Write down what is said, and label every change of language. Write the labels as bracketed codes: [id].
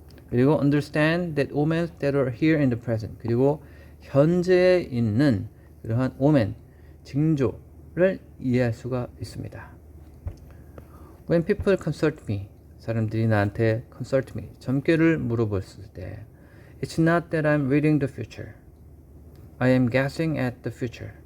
[ko] 그리고 [en] understand that omens that are here in the present. [ko] 그리고 현재에 있는 그러한 오멘, 징조를 이해할 수가 있습니다. [en] When people consult me, [ko] 사람들이 나한테 [en] consult me, [ko] 점괘를 물어봤을 때 [en] It's not that I'm reading the future. I am guessing at the future.